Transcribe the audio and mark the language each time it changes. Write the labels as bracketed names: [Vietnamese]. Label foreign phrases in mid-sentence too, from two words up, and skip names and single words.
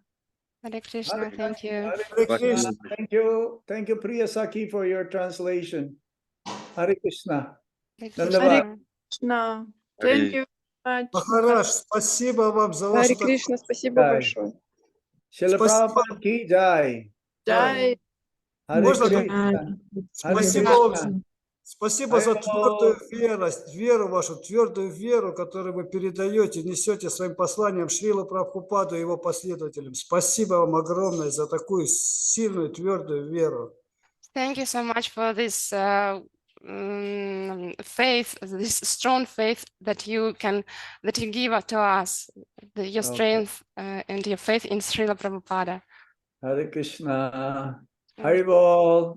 [English] Hare Krishna, thank you. Hare Krishna. Thank you. Thank you, Priya Saki, for your translation. Hare Krishna. Hare Dhanyavad. Krishna. Thank you very much. [Russian] Махарадж, спасибо вам за Харе вашу... Кришна, спасибо Jai. большое. Шрила Спасибо. Прабхупада ки джай. Jai. Hare Можно Krishna. Hare Спасибо вам. Krishna. Спасибо за Hare твердую Krishna. веру вашу, твердую веру, которую вы передаете, несете своим посланием Шрила Прабхупаду и его последователям. Спасибо вам огромное за такую сильную, твердую веру. [English] Thank you so much for this faith, this strong faith that you give to us, your strength and your faith in Srila Prabhupada. Hare Krishna. Haribol.